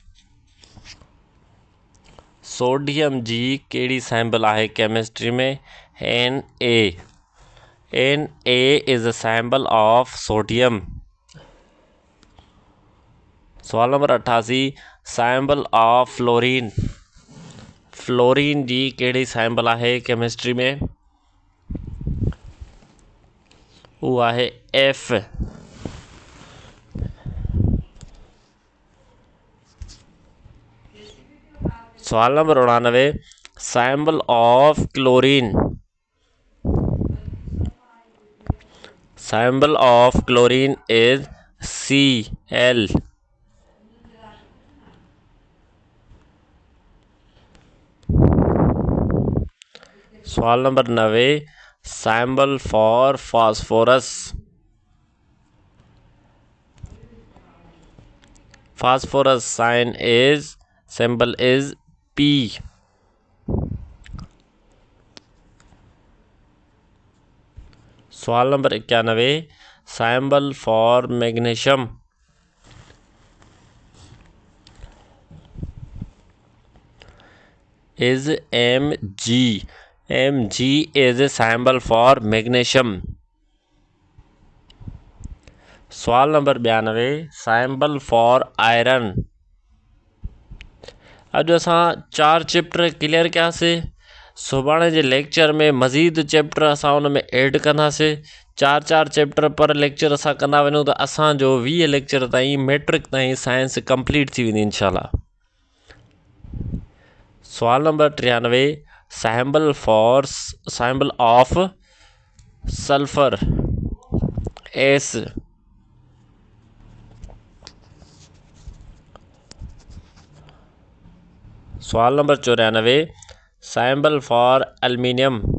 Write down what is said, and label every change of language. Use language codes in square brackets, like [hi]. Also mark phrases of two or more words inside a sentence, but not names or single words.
[sd] सोडियम जी कहिड़ी सैम्बल आहे केमिस्ट्री में? [en] Na। Na इज़ अ सैम्बल ऑफ सोडियम। [sd] सवाल नंबर 88, [en] symbol of fluorine. [sd] फ्लोरीन जी कहिड़ी सैम्बल आहे केमिस्ट्री में? उहा आहे F। सवाल नंबर 99, [en] symbol of chlorine. symbol of chlorine is Cl. [sd] सवाल नंबर 90, [en] symbol for phosphorus. phosphorus sign is, symbol is P। [sd] सवाल नंबर 91, [en] symbol for magnesium. is Mg। Mg is a symbol for magnesium। [sd] सवाल नंबर 92, [en] symbol for iron. [sd] अॼु असां 4 [en] chapter clear [sd] कयासीं। सुभाणे जे लेक्चर में मज़ीद चैप्टर असां उन में ऐड कंदासीं। 4 चैप्टर पर लेक्चर असां कंदा वञूं त असांजो 20 लेक्चर ताईं मैट्रिक ताईं [en] science complete [sd] थी वेंदी इंशाल्लाह। सवाल नंबर 93, [en] symbol of sulphur S. [sd] सवाल नंबर 94, [en] symbol for aluminium.